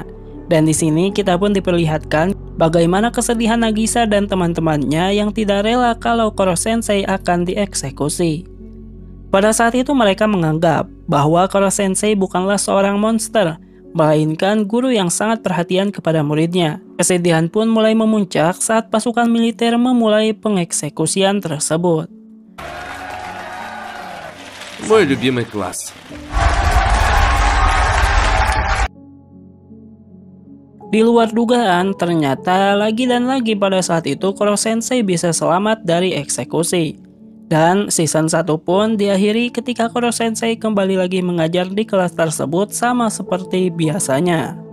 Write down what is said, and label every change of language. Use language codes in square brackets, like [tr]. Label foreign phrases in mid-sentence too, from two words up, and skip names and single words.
[id] Dan di sini kita pun diperlihatkan bagaimana kesedihan Nagisa dan teman-temannya yang tidak rela kalau Koro Sensei akan dieksekusi. Pada saat itu mereka menganggap bahwa Koro Sensei bukanlah seorang monster, melainkan guru yang sangat perhatian kepada muridnya. Kesedihan pun mulai memuncak saat pasukan militer memulai pengeksekusian tersebut. [ru] Мой любимый класс. [id] Di luar dugaan, ternyata lagi dan lagi pada saat itu Koro Sensei bisa selamat dari eksekusi. Dan season 1 pun diakhiri ketika Koro Sensei kembali lagi mengajar di kelas tersebut sama seperti biasanya.